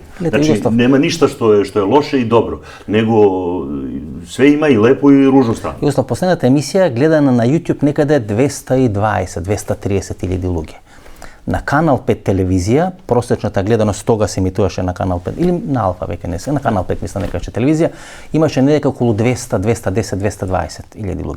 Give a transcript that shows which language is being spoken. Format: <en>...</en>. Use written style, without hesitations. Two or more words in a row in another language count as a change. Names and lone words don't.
<sr>Znači, nema ništa što je loše i dobro, nego sve ima i lepo i ružnu stranu. Jugoslav,</sr> <mk>последната емисија гледана на YouTube некаде 220-230 илјади луѓе. На Канал 5 телевизија, просечната гледаност тога се емитуваше на Канал 5, или на Алфа веќе не се, на Канал 5 мисля некаде телевизија, имаше некако околу 200-210-220 илјади луѓе.</mk>